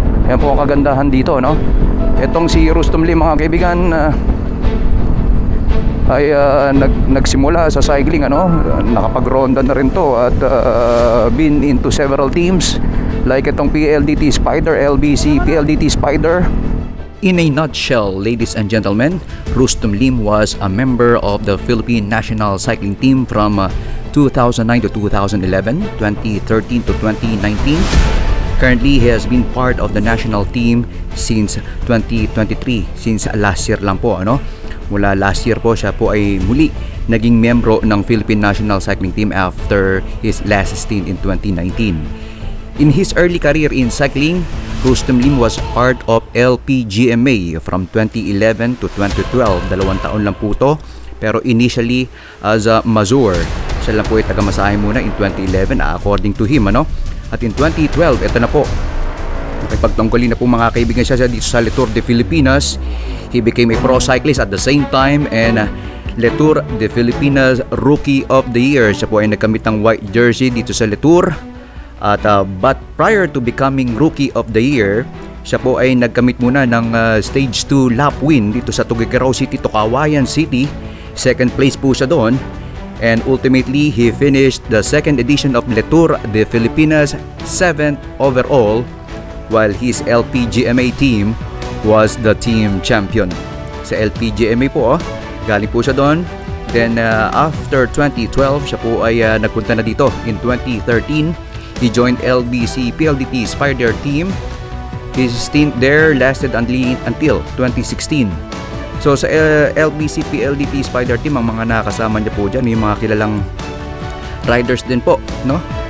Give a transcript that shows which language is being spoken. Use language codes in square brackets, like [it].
[tl] Yan po ang kagandahan dito, no? Itong si Rustom Lim mga kaibigan ay nagsimula sa cycling, ano? Nakapagronda na rin to at [en] been into several teams like [tl] itong PLDT Spider, LBC PLDT Spider. [en] In a nutshell, ladies and gentlemen, Rustom Lim was a member of the Philippine National Cycling Team from 2009 to 2011, 2013 to 2019. Currently, he has been part of the national team since 2023, since last year [tl] lang po, ano? Mula last year po, siya po ay muli naging membro ng Philippine National Cycling Team [en] after his last stint in 2019. In his early career in cycling, Rustom Lim was part of LPGMA from 2011 to 2012. [tl] 2 taon lang po ito. Pero initially as a Mazur, siya lang po ay tagamasahe muna in 2011 according to him, ano? At in 2012, ito na po. Nakipagtunggali na po mga kaibigan siya dito sa Le Tour de Filipinas. [en] He became a pro cyclist at the same time and Le Tour de Filipinas Rookie of the Year. [tl] Siya po ay nagkamit ng white jersey dito sa Le Tour. At but prior to becoming Rookie of the Year, siya po ay nagkamit muna ng stage 2 lap win dito sa Tuguegarao City to Kawayan City. Second place po siya doon. [en] And ultimately, he finished the second edition of Le Tour de Filipinas 7th overall, while his LPGMA team was the team champion. [tl] Sa LPGMA po, galing po siya doon. Then after 2012, siya po ay nagpunta na dito. [en] In 2013, he joined LBC PLDT Spider team. His stint there lasted until 2016. [tl] So sa LBC PLDT Spider team, ang mga nakasama niya po dyan, yung mga kilalang riders din po, no?